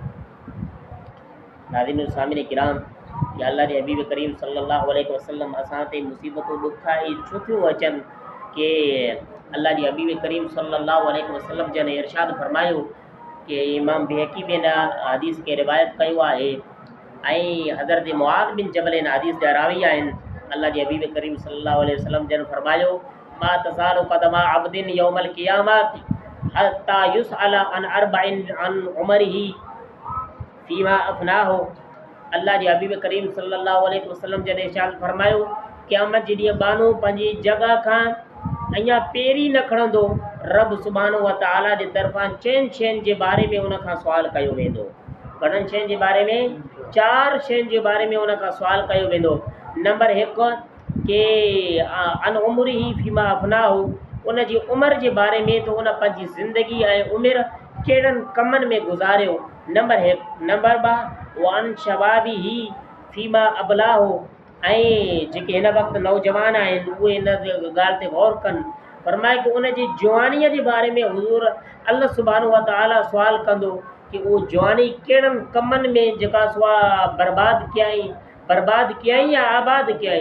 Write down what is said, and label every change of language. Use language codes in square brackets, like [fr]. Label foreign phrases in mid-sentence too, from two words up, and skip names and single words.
[sd] नाज़रीन सामिन किराम, या अल्लाह जे हबीब करीम [ar] صلى الله عليه وسلم [sd] असां ते मुसीबतूं ॾुख ई छो थियूं अचनि कि अल्लाह जे हबीब करीम [ar] صلى الله عليه وسلم [sd] जन इरशाद फरमायो कि इमाम बेहकी में हदीस खे रिवायत कयो आहे ऐं हज़रत मुआज़ बिन जबल इन हदीस जा रावी आहिनि। अल्लाह जे हबीब करीम [ar] صلى الله عليه وسلم [sd] जन फरमायो [ar] ما تزال قدما عبد يوم القيامة حتى يسأل عن أربع عن عمره فيما أفناه. [sd] अल्लाह जे हबीब करीम [ar] صلى الله عليه وسلم [sd] जन इरशाद फरमायो क़यामत जे ॾींहुं बानो पंहिंजी जॻह खां अञा पेरी न खणंदो, रब [ar] سبحانه وتعالى [sd] जे तरफ़ां 4 शयुनि जे बारे में उन खां सुवाल कयो वेंदो। घणनि शयुनि जे बारे में? 4 शयुनि जे बारे में उन खां सुवाल कयो वेंदो। [ar] नंबर 1 कि عن عمره فيما أفناه, [sd] उन जी उमिरि जे बारे में त उन पंहिंजी ज़िंदगी ऐं उमिरि कहिड़नि कमनि में गुज़ारियो। नंबर 1। [ar] नंबर 2 وعن شبابه فيما أبلاه, [sd] ऐं जेके हिन वक़्तु नौजवान आहिनि उहे इन ॻाल्हि ते गौर कनि। फरमाए कि उन जी जवानीअ जे बारे में हुज़ूर अल्लाह [ar] سبحانه وتعالى [sd] सुवाल कंदो कि उहो जवानी कहिड़नि कमनि में जेका सुआ बर्बाद कयई या आबाद कयई।